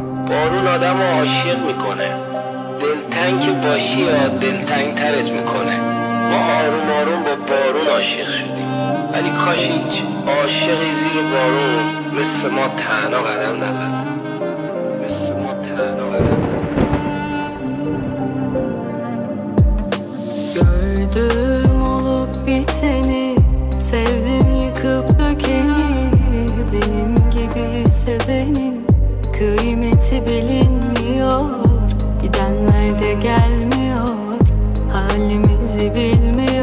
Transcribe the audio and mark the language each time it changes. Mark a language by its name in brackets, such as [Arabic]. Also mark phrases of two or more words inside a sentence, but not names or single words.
[Persian] بارون آدم رو عاشق میکنه. دلتنگ که باشی یا دلتنگ ترت میکنه. ما آروم آروم با بارون عاشق شدیم، ولی کاش هیچ عاشقی زیر بارون مثل ما تنها قدم نزد. مثل ما تنها قدم نزد. [Turkish] Gördüm olup biteni, sevdim yıkıp dökeni. Benim gibi sevenin kıymeti bilinmiyor. Gidenler de gelmiyor, halimizi bilmiyor.